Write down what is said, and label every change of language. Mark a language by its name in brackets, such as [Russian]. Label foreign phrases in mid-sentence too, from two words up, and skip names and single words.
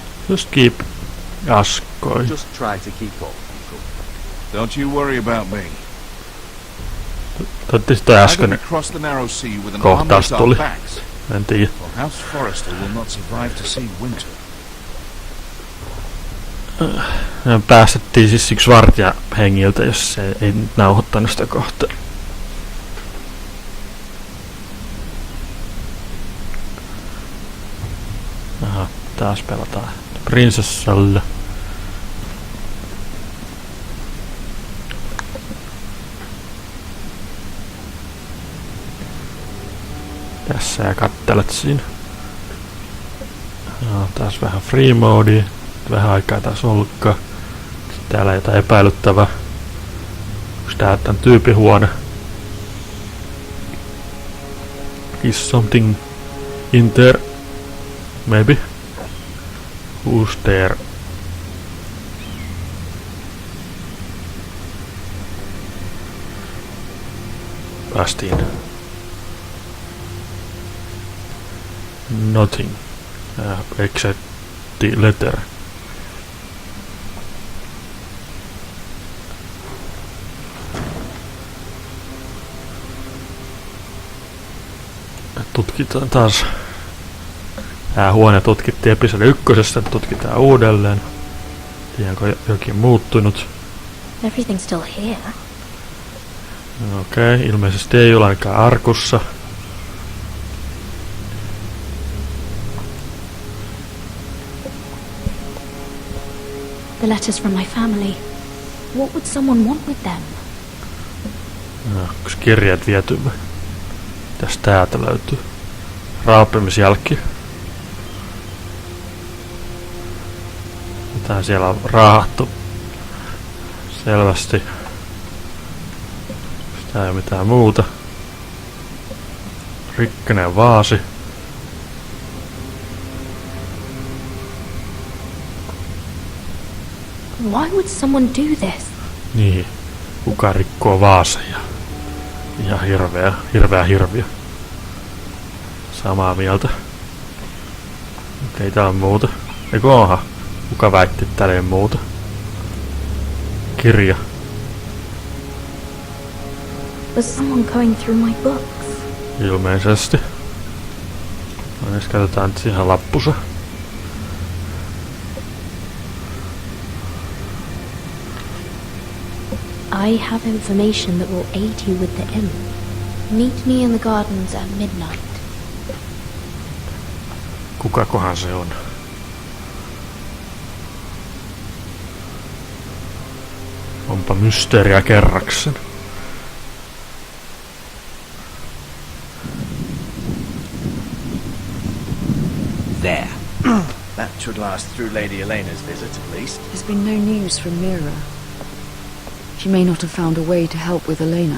[English] Just keep us going. Just try to keep up. Don't you worry about me. [Finnish] Toivottavasti toi [English] Either we [Finnish] äsken [English] cross the narrow sea with an [Finnish] kohtaus [English] army at [Finnish] tuli. [English] our backs, [Finnish] En tiedä. [English] or House Forrester will not survive to see winter. [Finnish] Me päästettiin siis yksi vartija hengiltä, jos se ei nauhoittanut sitä kohtaa. Aha, taas pelataan prinsessalla. Tässä ja kattelet siinä. No, taas vähän free modea. Vähän aikaa taas ollutkaan. Täällä jotain epäilyttävää. Onks tää tän tyypin huone? [English] Is something in there? Maybe. Who's there? [Finnish] Päästiin. [English] Nothing. Except the letter. [Finnish] Tutkitaan taas. Tää huone tutkittiin episodi 1, tutkitaan uudelleen. Onko jokin muuttunut? [English] Everything's still here. [Finnish] Okei, ilmeisesti ei ole ainakaan arkussa. [English] The letters from my family. What would someone want with them? [Finnish] No, onks kirjat viety? Mitäs täältä löytyy? Raapimisjälki. Mitä siellä on raahattu? Selvästi. Sitä ei ole mitään muuta. Rikkoinen vaasi. [English] Why would someone do this? [Finnish] Niin. Kuka rikkoo vaaseja? Ihan hirveä. Samaa mieltä. Okei, täällä on muuta. Eikö onhan? Kuka väitti, että täällä ei ole muuta? Kirja. [English] Was someone going through my books? [Finnish] Ilmeisesti. No niin, katsotaan nyt siihen lappusa. [English] I have information that will aid you with the inn. Meet me in the gardens at midnight. [Finnish] Kukakohan se on? Onpa mysteeriä kerraksen. [English] There. That should last through Lady Elena's visit at least. There's been no news from Mira. She may not have found a way to help with Elena.